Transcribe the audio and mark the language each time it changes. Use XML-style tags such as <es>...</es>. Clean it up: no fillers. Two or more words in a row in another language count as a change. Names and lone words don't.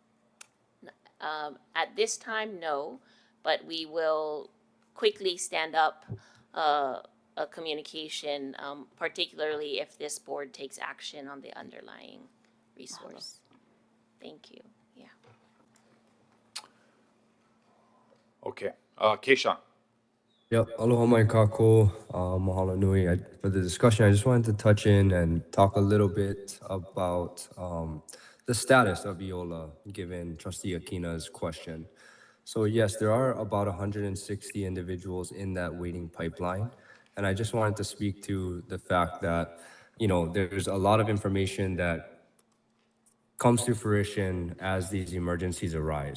<en>At this time, no, but we will quickly stand up a communication, particularly if this board takes action on the underlying resource. Thank you. Yeah. Okay. Keishan. Yep.</en> <haw>Aloha mai kako. Mahalo nui.</haw> <en>For the discussion, I just wanted to touch in and talk a little bit about the status of Iola, given Trustee Akina's question. So yes, there are about 160 individuals in that waiting pipeline. And I just wanted to speak to the fact that, there's a lot of information that comes to fruition as these emergencies arise.</en>